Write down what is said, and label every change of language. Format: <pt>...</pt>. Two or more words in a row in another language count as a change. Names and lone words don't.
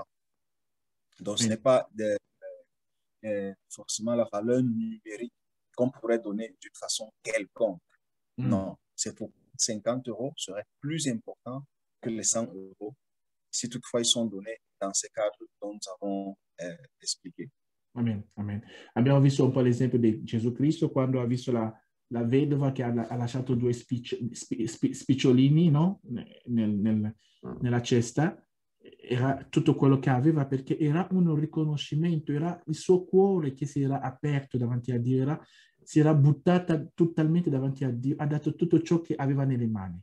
<fr>Donc, ce n'est pas forcément la valeur numérique qu'on pourrait donner d'une façon quelconque. Non, c'est pour 50 euros serait plus important que les 100 euros si toutefois ils sont donnés dans ces cadres dont nous avons expliqué.</fr> <it>Amen, amen. Abbiamo visto un po' l'esempio di Gesù Cristo quando ha visto la vedova che ha lasciato 2 spicciolini, no? Nella cesta. Era tutto quello che aveva perché era un riconoscimento, era il suo cuore che si era aperto davanti a Dio, si era buttata totalmente davanti a Dio, ha dato tutto ciò che aveva nelle mani.</it>